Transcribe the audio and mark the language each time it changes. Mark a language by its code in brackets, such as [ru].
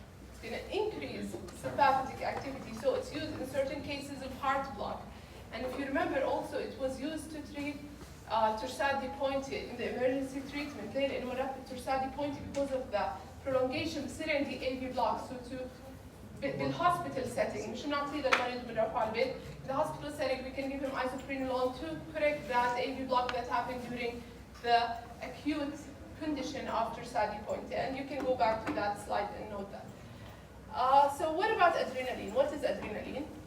[en] It's going to increase sympathetic activity. So it's used in certain cases of heart block. And if you remember also, it was used to treat torsades pointed in the emergency treatment. [ar] ليه؟ لأنه مرات [en] torsades pointed because of the prolongation [ar] بصير عندي [en] AV block. So to [ar] بالhospital setting, مش نعطيه للمريض بنروح على البيت. [en] In the hospital setting, we can give him isoprenaline to correct that AV block that happened during the acute condition of torsades pointed. And you can go back to that slide and note that. So what about adrenaline? What is adrenaline?